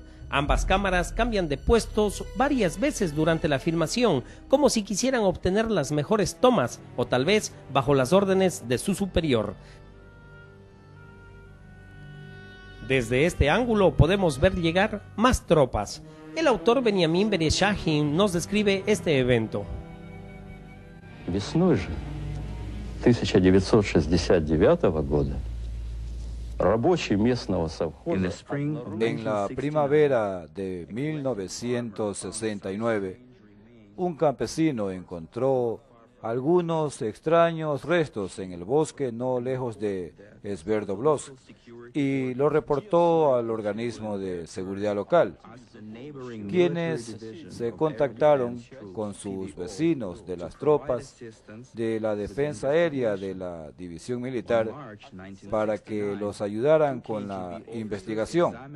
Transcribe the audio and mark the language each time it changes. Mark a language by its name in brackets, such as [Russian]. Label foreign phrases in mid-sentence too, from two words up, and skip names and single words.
[Spanish] Ambas cámaras cambian de puestos varias veces durante la filmación, como si quisieran obtener las mejores tomas o tal vez bajo las órdenes de su superior. Desde este ángulo podemos ver llegar más tropas. El autor Benjamin Bereshahin nos describe este evento. [Russian] Весной же 1969 года [Spanish] En la primavera de 1969, un campesino encontró algunos extraños restos en el bosque no lejos de Sverdlovsk y lo reportó al organismo de seguridad local, quienes se contactaron con sus vecinos de las tropas de la defensa aérea de la división militar para que los ayudaran con la investigación.